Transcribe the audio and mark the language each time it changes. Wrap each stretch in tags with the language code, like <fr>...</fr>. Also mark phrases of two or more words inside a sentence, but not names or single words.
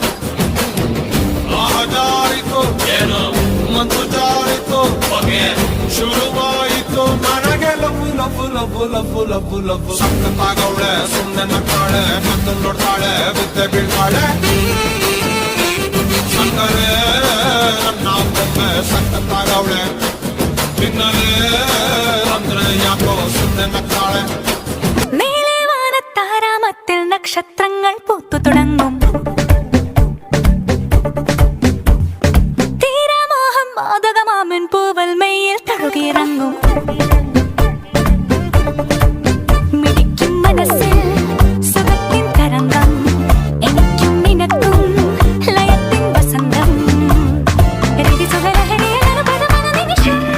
<kn>ಜಾರಿತು ಏನು ಮಂತು ಜಾರಿತು ಹೊಗೆ ಶುರುವಾಯಿತು ನನಗೆ ಲಬ್ಬು ಲಬ್ಬು ಲಬ್ಬು ಲಬ್ಬು ಲಬ್ಬು ಲಬ್ಬು ಸಖತ್ತಾಗವಳೆ ಸುಮ್ಮನೆ ನಗ್ತಾಳೆ ಕದ್ದು ನೋಡ್ತಾಳೆ ಬಿದ್ದೆ ಬೀಳ್ತಾಳೆ ಸಕ್ಕರೆ ನನ್ನ ಬೊಮ್ಮೆ ಸಖತ್ತಾಗವಳೆ ತಿನ್ನಲೆ ಅಂದ್ರೆ ಯಾಕೋ ಸುಮ್ಮನೆ നഗ്താളെ</kn> <ml>മേലെ വാനത്താരാമത്തിൽ നക്ഷത്രങ്ങൾ പൂത്തു തുടങ്ങും തീരാമോഹം മാതകമാമൻ പൂവൽ മെയ്യിൽ തഴുകിയിറങ്ങും മിടിക്കും മനസ്സിൽ സുഖത്തിൻ തരംഗം എനിക്കും നിനക്കും ലയത്തിൻ വസന്തം രതിസുഖലഹരിയിൽ അനുപദമന നിമിഷം</ml>